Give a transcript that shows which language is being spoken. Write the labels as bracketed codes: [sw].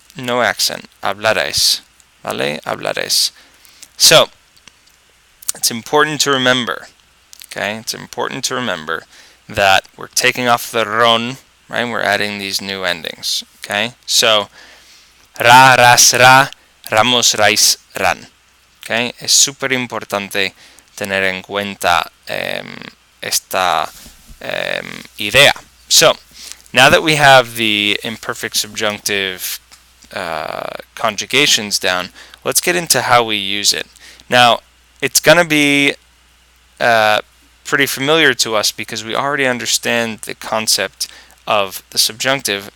[en] No accent, hablarais, ¿vale? [es] Hablaréis. [en] So, it's important to remember, okay? It's important to remember that we're taking off the ron, right? We're adding these new endings, okay? So, ra, ras, ra, ramos, rais, ran, okay? [es] Es súper importante tener en cuenta esta idea. [en] So, now that we have the imperfect subjunctive conjugations down, let's get into how we use it. Now, it's going to be pretty familiar to us because we already understand the concept of the subjunctive.